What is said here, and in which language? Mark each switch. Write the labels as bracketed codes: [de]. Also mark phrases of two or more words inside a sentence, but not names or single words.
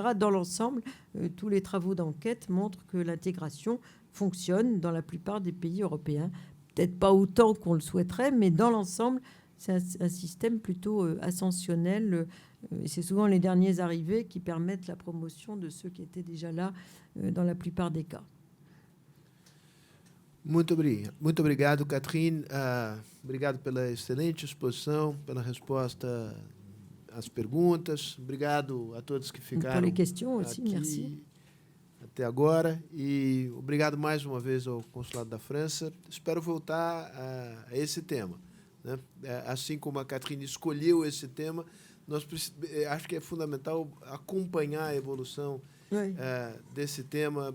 [fr] Dans l'ensemble, tous les travaux d'enquête montrent que l'intégration fonctionne dans la plupart des pays européens. Peut-être pas autant qu'on le souhaiterait, mais dans l'ensemble, c'est un système plutôt ascensionnel. Et c'est souvent les derniers arrivés qui permettent la promotion de ceux qui étaient déjà là dans la plupart des cas. [pt] Muito obrigado, Catherine. Obrigado pela excelente exposição, pela resposta às perguntas. Obrigado a todos que ficaram [fr] pour les questions aussi, [pt] aqui [fr] merci. [pt] até agora. E obrigado mais uma vez ao Consulado da França. Espero voltar a esse tema, né? Assim como a Catherine escolheu esse tema, acho que é fundamental acompanhar a evolução desse tema.